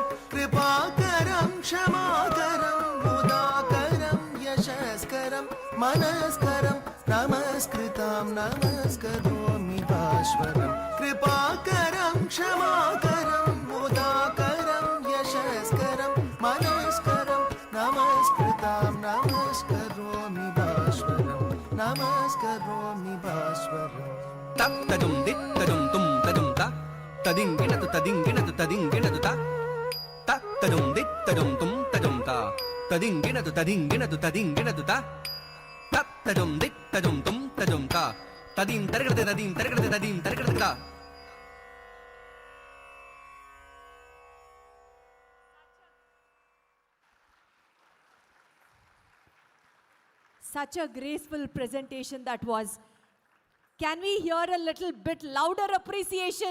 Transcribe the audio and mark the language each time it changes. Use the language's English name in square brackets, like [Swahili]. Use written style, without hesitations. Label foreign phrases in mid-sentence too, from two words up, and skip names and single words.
[Sanskrit] कृपाकरं क्षमाकरं मुदाकरं यशस्करं मनस्करं नमस्कृतां नमस्करोमि भास्वरं कृपाकरं क्षमाकरं मुदाकरं यशस्करं मनस्करं नमस्कृतां नमस्करोमि भास्वरं नमस्करोमि भास्वरम् తత్తజం దిత్తజం తుం తజం త తదింగిణదు తదింగిణదు తదింగిణదు త తత్తజం దిత్తజం తుం తజం త తదింగిణదు తదింగిణదు తదింగిణదు త తత్తజం దిత్తజం తుం తజం త తదీం తరగడద తదీం తరగడద తదీం తరగడద [English] Such a graceful presentation that was. Can we hear a little bit louder appreciation?